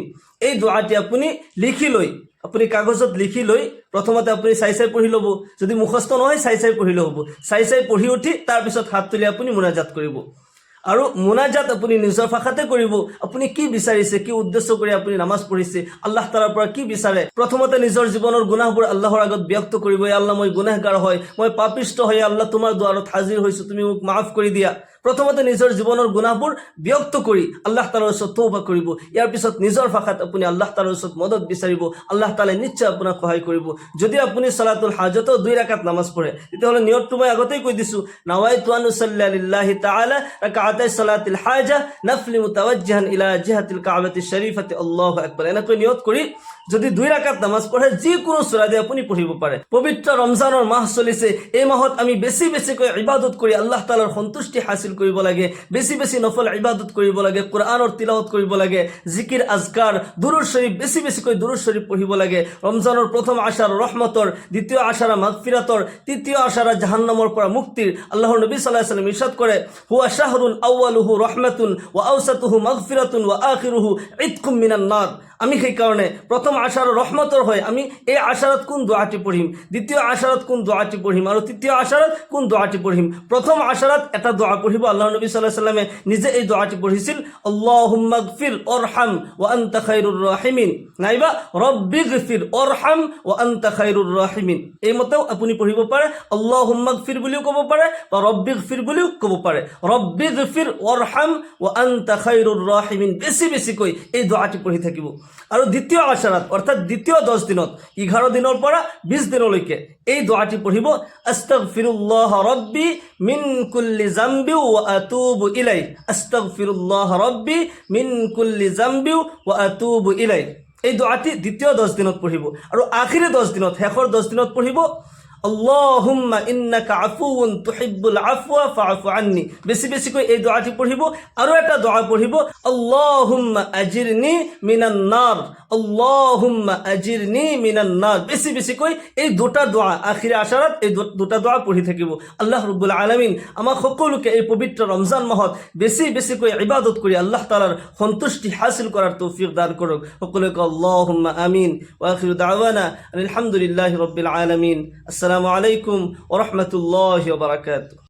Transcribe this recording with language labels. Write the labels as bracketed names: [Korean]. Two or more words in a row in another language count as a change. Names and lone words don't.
[Assamese] এই দোয়াটি আপনি লিখি লই, আপুনি কাগজত লিখি লৈ প্ৰথমতে আপুনি চাই পঢ়ি ল'ব। যদি মুখস্থ নহয় চাই পঢ়িলে হ'ব। চাই পঢ়ি উঠি তাৰপিছত হাত তুলি আপুনি মুনাজাত কৰিব, আৰু মুনাজাত আপুনি নিজৰ ভাষাতে কৰিব। আপুনি কি বিচাৰিছে, কি উদ্দেশ্য কৰি আপুনি নামাজ পঢ়িছে, আল্লাহ তাআলাৰ পৰা কি বিচাৰে, প্ৰথমতে নিজৰ জীৱনৰ গুনাহবোৰ আল্লাহৰ আগত ব্যক্ত কৰিব। আল্লাহ, মই গুনাহগাৰ হয়, মই পাপিষ্ট হয়, আল্লাহ তোমাৰ দুৱাৰত হাজিৰ হৈছোঁ, তুমি মোক মাফ কৰি দিয়া। প্ৰথমতে নিজৰ জীৱনৰ গুনাহবোৰ ব্যক্ত কৰি আল্লাহ তাআলাৰ ওচৰত তওবা কৰিব। ইয়াৰ পিছত নিজৰ ভাষাত আপুনি আল্লাহ তাআলাৰ ওচৰত মদত বিচাৰিব। আল্লাহ তাআলাই নিশ্চয় আপোনাক সহায় কৰিব। যদি আপুনি সলাতুল হাজতো 2 ৰাকাত নামাজ পঢ়ে, তেতিয়াহ'লে নিয়তটো মই আগতেই কৈ দিছোঁ, [Arabic] نويت أن أصلي لله تعالى ركعتي صلاة الحاجة نفلا متوجها إلى جهة الكعبة الشريفة الله أكبر, [Assamese] এনেকৈ নিয়ত কৰি যদি 2 ৰাকাত নামাজ পঢ়ে যিকোনো সূৰা দিয়ে আপুনি পঢ়িব পাৰে। পবিত্ৰ ৰমজানৰ মাহ চলিছে, এই মাহত আমি বেছিকৈ ইবাদত কৰি আল্লাহ তাআলাৰ সন্তুষ্টি হাসিল কৰিব লাগে, বেছি নফল ইবাদত কৰিব লাগে, কোরআনৰ তিলাওয়াত কৰিব লাগে, জিকিৰ আজকাৰ, দুরূদ শরীফ বেছিকৈ দুরূদ শরীফ পঢ়িব লাগে। ৰমজানৰ প্ৰথম আশাৰ ৰহমতৰ, দ্বিতীয় আশাৰ মাগফিৰাতৰ, তৃতীয় আশাৰ জাহান্নামৰ পৰা মুক্তিৰ আল্লাহৰ নবী [Arabic] صلى الله عليه وسلم [Assamese] ইরশাদ কৰে, [Arabic] هو شهر أوله رحمة وأوسطه مغفرة وآخره عتق من النار. [Assamese] আমি সেইকাৰণে প্ৰথম আশাৰ ৰহমতৰ হয় আমি এই আশাৰত কোন দোৱাটি পঢ়িম, দ্বিতীয় আশাৰত কোন দোৱাটি পঢ়িম, আৰু তৃতীয় আশাৰত কোন দোৱাটি পঢ়িম। প্ৰথম আশাৰত এটা দোৱা পঢ়িব। আল্লাহ নবী [Arabic] صلى الله عليه وسلم [Assamese] নিজে এই দোৱাটি পঢ়িছিল, [Arabic] اللهم اغفر وارحم وأنت خير الراحمين, নাইবা رب اغفر وارحم وأنت خير الراحمين. [Assamese] এই মতেও আপুনি পঢ়িব পাৰে। [Arabic] اللهم اغفر [Assamese] বুলিও ক'ব পাৰে বা [Arabic] رب اغفر [Assamese] বুলিও ক'ব পাৰে। [Arabic] رب اغفر وارحم وأنت خير الراحمين [Assamese] বেছিকৈ এই দোৱাটি পঢ়ি থাকিব। আৰু দ্বিতীয় আশাৰত অৰ্থাৎ দ্বিতীয় 10 দিনত 11 দিনৰ পৰা 20 দিনলৈকে এই দোৱাটি পঢ়িব, [Arabic] أستغفر الله ربي من كل ذنب وأتوب إليه، أستغفر الله ربي من كل ذنب وأتوب إليه. [Assamese] এই দোৱাটি দ্বিতীয় 10 দিনত পঢ়িব। আৰু আখিৰি 10 দিনত, শেষৰ 10 দিনত পঢ়িব, [Arabic] اللهم إنك عفو تحب العفو فاعف عني. [Assamese] বেছিকৈ এই দোৱাটি পঢ়িব। আৰু এটা দোৱা পঢ়িব, [Arabic] اللهم أجرني من النار، اللهم أجرني من النار. [Assamese] বেছিকৈ এই দুটা দোৱা আখিৰি আশাৰত এই দুটা দোৱা পঢ়ি থাকিব। [Arabic] الله رب العالمين [Assamese] আমাক সকলোকে এই পবিত্ৰ ৰমজান মাহত বেছিকৈ ইবাদত কৰি আল্লাহ তাআলাৰ সন্তুষ্টি হাসিল কৰাৰ তৌফিক দান কৰক। সকলোকে [Arabic] اللهم آمين. وآخر دعوانا الحمد لله رب العالمين. السلام عليكم ورحمة الله وبركاته.